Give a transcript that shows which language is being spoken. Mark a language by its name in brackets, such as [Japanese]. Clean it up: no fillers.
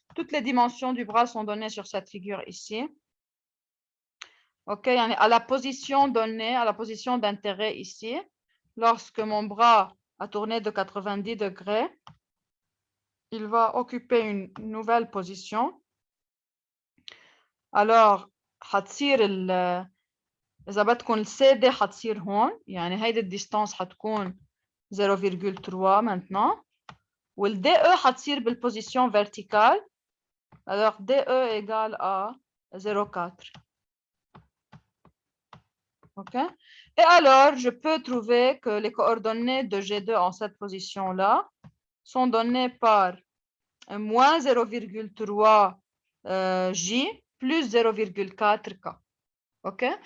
[French] Toutes les dimensions du bras sont données sur cette figure ici. OK? À la position donnée, à la position d'intérêt ici, lorsque mon bras a tourné de 90 degrés, il va occuper une nouvelle position. [Arabic] Alors, حتصير إذا بدكم السادة حتصير هون، يعني هيدي الديستانس حتكون 0,3 maintenant. وال DE حتصير [French] بالposition verticale. Alors, DE égale à 0,4. OK? Et alors, je peux trouver que les coordonnées de G2 en cette position-là sont données par moins 0,3 J plus 0,4 K. OK?